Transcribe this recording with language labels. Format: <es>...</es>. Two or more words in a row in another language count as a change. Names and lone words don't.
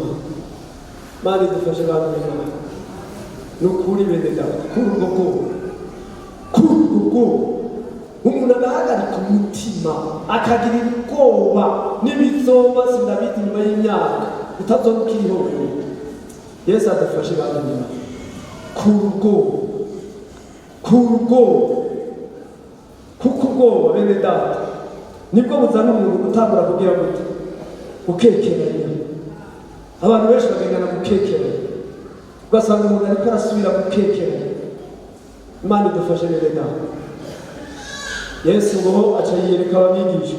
<rn>Mani dufashe bantu b'Imana. Nukuri bene data, kuri ubwo umuntu agahagarika umutima akagira ubwoba n'ibizoba sinabiti nyuma y'imyaka utazoba ukiriho. Yesu adufashe bantu b'Imana. Kuri ubwoba kuko ubwoba bene data nibwo buzana umuntu gutangura kugira gute? Gukekeranya. Abantu benshi bagendana gukekeranya, ugasanga umuntu ariko arasubira gukekeranya. Imana idufashe bene data. Yesu ngo aca yiyereka ababigishwa.</rn>